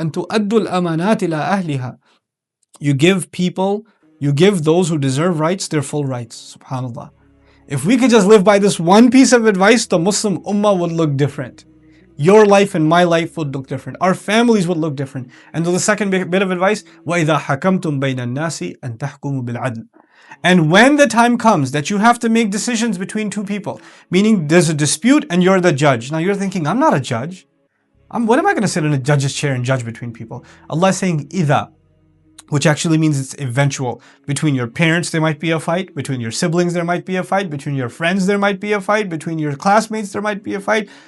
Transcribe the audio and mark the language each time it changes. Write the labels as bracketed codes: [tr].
[en] And tu'addul amanat ila ahliha. You give those who deserve rights their full rights. Subhanallah. If we could just live by this one piece of advice, the Muslim ummah would look different. Your life and my life would look different. Our families would look different. [ar] And the second bit of advice, وَإِذَا حَكَمْتُم بَيْنَ النَّاسِ أَن تَحْكُمُوا بِالْعَدْلِ. [en] And when the time comes that you have to make decisions between two people, meaning there's a dispute and you're the judge. Now you're thinking, I'm not a judge. What am I going to sit in a judge's chair and judge between people? Allah is saying, إِذَا, which actually means it's eventual. Between your parents, there might be a fight. Between your siblings, there might be a fight. Between your friends, there might be a fight. Between your classmates, there might be a fight.